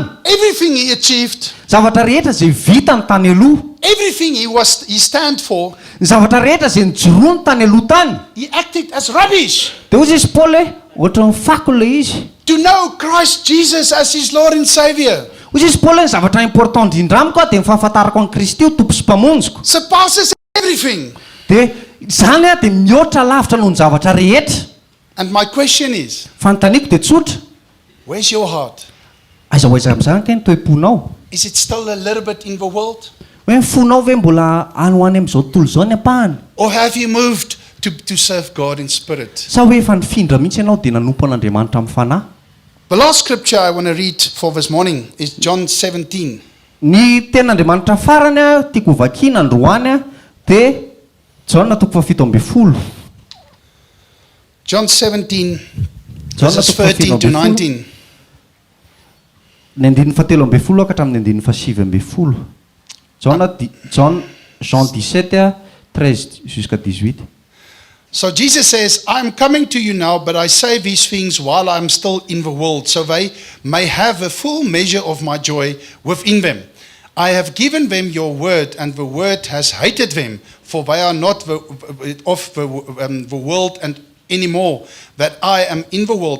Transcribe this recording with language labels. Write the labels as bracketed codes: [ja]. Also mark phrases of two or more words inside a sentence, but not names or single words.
[en] everything he achieved, [mg] zavatra rehetra izay vita ny tany aloha, [en] everything he stand for, [mg] ny zavatra rehetra izay nijoroany tany aloha tany, [en] he acted as rubbish. [mg] dia ozy izy Paoly hoe ohatra ny fako ilay izy. [en] To know Christ Jesus as his Lord and Savior [mg] Ozy izy Paoly ny zavatra important indrindra amiko dia mifahafantarako an'i Kristy ho tompo sy mpamonjiko. [en] surpasses everything. [mg] Dia zany dia mihoatra lavitra noho ny zavatra rehetra. [en] And my question is, [mg] Fanontaniako dia tsotra, [en] where's your heart? [mg] aiza ho aiza amin'izany kay ny toe-ponao? [en] Is it still a little bit in the world? [mg] Hoe ny fonao ve mbola any ho any amin'izao tontolo izao ny ampahany? [en] Or have you moved to serve God in spirit? [mg] Sa hoe efa nifindra mihitsy ianao dia nanompo an'Andriamanitra amin'ny fanahy? [en] The last scripture I want to read for this morning is John 17. [mg] Ny ten'Andriamanitra farany tiako vakiana androany dia John 17. [en] John 17, [mg] John [en] verses 13 to 19. [mg] Ny 17 ka hatramin'ny 17. [fr] Jean 17, 13 jusqu'à 18. [en] So Jesus says, I am coming to you now, but I say these things while I am still in the world, so they may have a full measure of my joy within them. I have given them your word, and the word has hated them, for they are not of the world and anymore, that I am in the world.